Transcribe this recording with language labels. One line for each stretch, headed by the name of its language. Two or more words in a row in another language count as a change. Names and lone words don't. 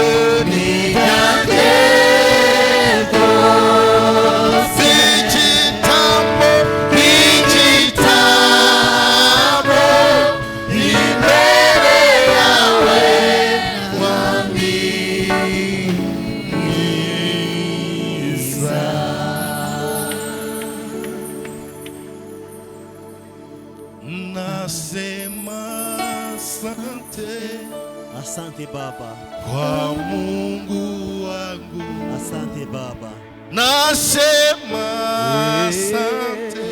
Kinyarwanda: ibyanjye byose igitambo nk'igitambo imbere yawe mwami mwiza.
Swahili: nasema asante Asante Baba, kwa Mungu wangu, asante Baba, nasema asante